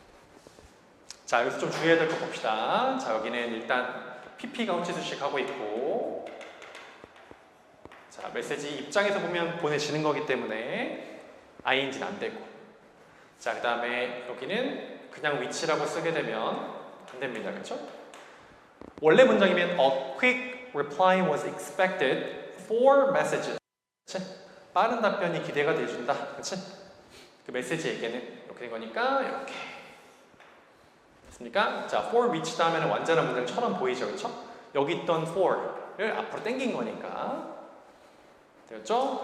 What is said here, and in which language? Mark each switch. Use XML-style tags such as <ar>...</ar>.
<ko>자, 여기서 좀 주의해야 될 거 봅시다. 자, 여기는 일단 PP가 홈치수식 하고 있고, 자, 메시지 입장에서 보면 보내지는 거기 때문에 ing는 안 되고, 자, 그 다음에 여기는 그냥 위치라고 쓰게 되면 안 됩니다. 그렇죠? 원래 문장이면</ko> <en>a quick reply was expected for messages.</en> <ko>그치? 빠른 답변이 기대가 돼준다. 그치? 그 메시지에게는 이렇게 된 거니까 이렇게. 됐습니까? 자,</ko> <en>for which</en> <ko>다음에는 완전한 문장처럼 보이죠, 그렇죠? 여기 있던 for를 앞으로 당긴 거니까 되었죠?</ko>